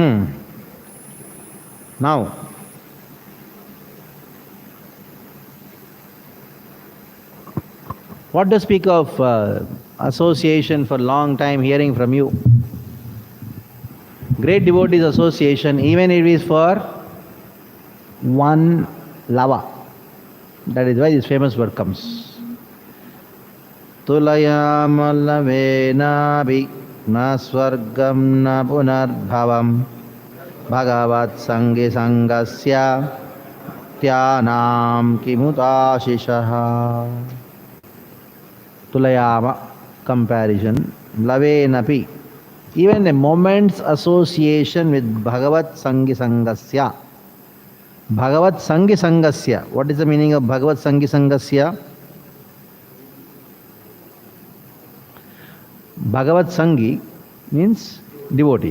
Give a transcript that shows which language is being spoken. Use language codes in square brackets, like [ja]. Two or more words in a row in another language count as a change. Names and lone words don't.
[en] Now, what to speak of association for long time hearing from you? Great devotees association, even if it is for one lava. That is why this famous word comes. [sa] Tulayamalavena na swargam na punarbhavam bhagavat sangi sangasya tyanam kimutashishaha. [en] Tulayama, comparison. Lavenapi, even a moment's association with [sa] Bhagavat Sangi Sangasya. Bhagavat Sangi Sangasya. [en] What is the meaning of [sa] Bhagavat Sangi Sangasya? Bhagavat Sangi [en] means devotee.